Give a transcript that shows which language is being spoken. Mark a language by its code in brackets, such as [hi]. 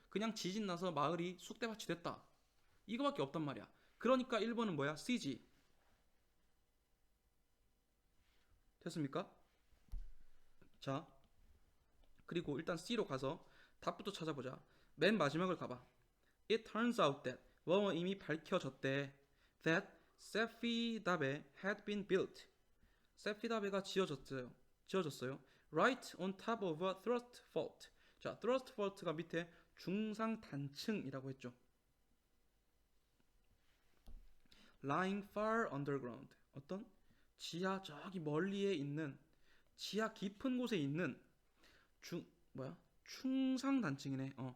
[ko] 그냥 지진 나서 마을이 쑥대밭이 됐다. 이거밖에 없단 말이야. 그러니까 1번은 뭐야? C지. 됐습니까? 자, 그리고 일단 C로 가서 답부터 찾아보자. 맨 마지막을 가봐. [en] It turns out that [ko] 이미 밝혀졌대. [en] That 세피다베 had been built. [ko] 세피다베가 지어졌어요. [en] Right on top of a thrust fault. [ko] 자, thrust fault가 밑에 중상 단층이라고 했죠. [en] Lying far underground. [ko] 어떤 지하 저기 멀리에 있는 지하 깊은 곳에 있는 충상 단층이네.